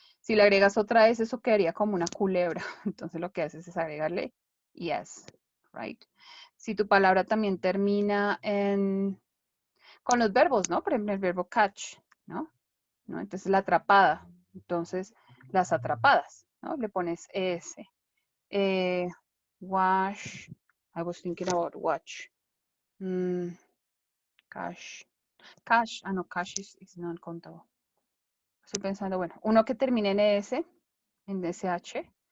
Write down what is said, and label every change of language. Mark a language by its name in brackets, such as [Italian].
[Spanish] Si le agregas otra S, eso quedaría como una culebra. Entonces lo que haces es agregarle [English] yes, right? [Spanish] Si tu palabra también termina con los verbos, ¿no? Por ejemplo, el verbo catch, ¿no? Entonces la atrapada. Entonces, las atrapadas, ¿no? Le pones ES. Wash. [English] I was thinking about watch. Cash. Cash. No, cash is non-countable. [Spanish] Estoy pensando, bueno, uno que termine en ES, en SH.